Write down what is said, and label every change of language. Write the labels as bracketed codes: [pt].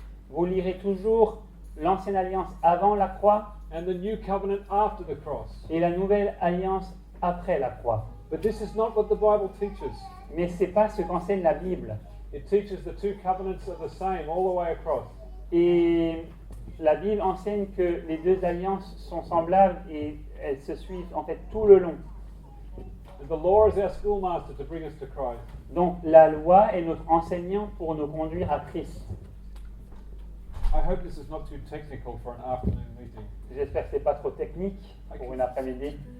[fr] Vous lirez toujours l'ancienne alliance avant la croix [en] and the New Covenant after the cross. [fr] et la nouvelle alliance après la croix. [en] But this is not what the Bible teaches. [fr] Mais ce n'est pas ce qu'enseigne la Bible. [en] It teaches the two covenants are the same all the way across. [fr] Et la Bible enseigne que les deux alliances sont semblables et elles se suivent en fait tout le long. [en] And the law is our schoolmaster to bring us to Christ. [fr] Donc la loi est notre enseignant pour nous conduire à Christ. [en] I hope this is not too technical for an afternoon meeting. [fr] J'espère que ce n'est pas trop technique pour une après-midi.